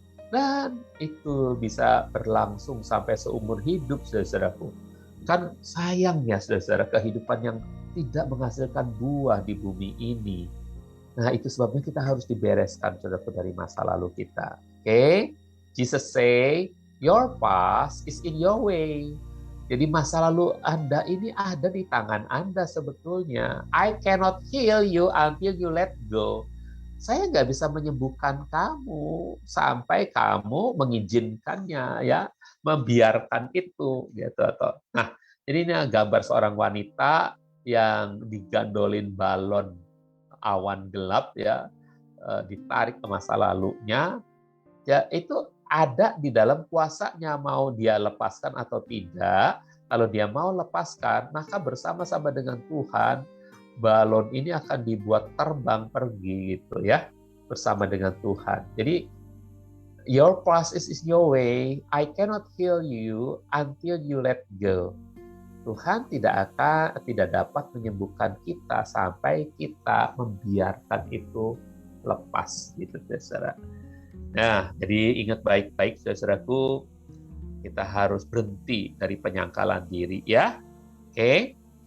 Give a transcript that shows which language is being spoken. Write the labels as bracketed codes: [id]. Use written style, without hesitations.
[id] Dan itu bisa berlangsung sampai seumur hidup, saudara-saudaraku. Kan sayang ya, saudara-saudara, kehidupan yang tidak menghasilkan buah di bumi ini. Nah, itu sebabnya kita harus dibereskan, saudaraku, dari masa lalu kita. Oke? [en] Jesus say, your past is in your way. [id] Jadi masa lalu Anda ini ada di tangan Anda sebetulnya. [en] I cannot heal you until you let go. [id] Saya nggak bisa menyembuhkan kamu sampai kamu mengizinkannya, ya, membiarkan itu, gitu. Nah, jadi ini gambar seorang wanita yang digandolin balon awan gelap, ya, ditarik ke masa lalunya, ya, itu ada di dalam kuasanya mau dia lepaskan atau tidak. Kalau dia mau lepaskan, maka bersama-sama dengan Tuhan, balon ini akan dibuat terbang pergi gitu ya, bersama dengan Tuhan. Jadi, [en] your past is your way, I cannot heal you until you let go. [id] Tuhan tidak dapat menyembuhkan kita sampai kita membiarkan itu lepas gitu, saudara. Nah, jadi ingat baik-baik, saudaraku, kita harus berhenti dari penyangkalan diri, ya. Oke.